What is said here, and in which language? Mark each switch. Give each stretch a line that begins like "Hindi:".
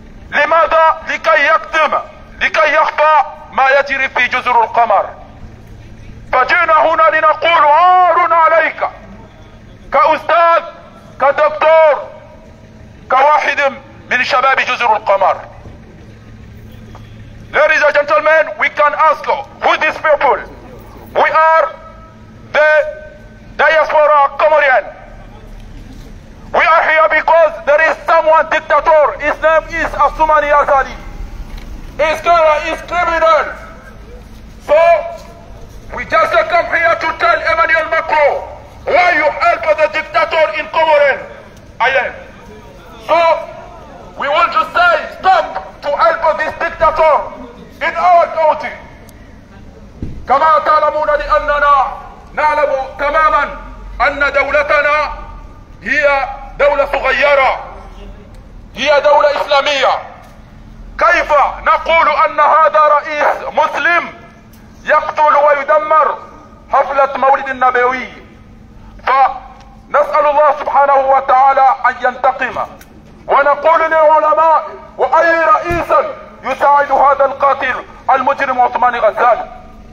Arabic: لماذا؟ لكي يكتم، لكي يخفى ما يجري في جزر القمر. فجئنا هنا لنقول عار عليك كأستاذ، كدكتور، كواحد من شباب جزر القمر.
English: Ladies and gentlemen, we can ask who these people. We are the diaspora Comorian. We are here because there is someone dictator. His name is Assoumani Azali. He's criminal. So we just come here to tell Emmanuel Macron why you help the dictator in Comorin. I am. So we want to say stop to help this dictator in our country.
Arabic: كما تعلمون لأننا نعلم تماما أن دولتنا هي دولة صغيرة، هي دولة إسلامية. كيف نقول أن هذا رئيس مسلم يقتل ويدمر حفلة مولد النبوي؟ فنسأل الله سبحانه وتعالى أن ينتقم، ونقول للعلماء وأي رئيس يساعد هذا القاتل المجرم عثمان غزالي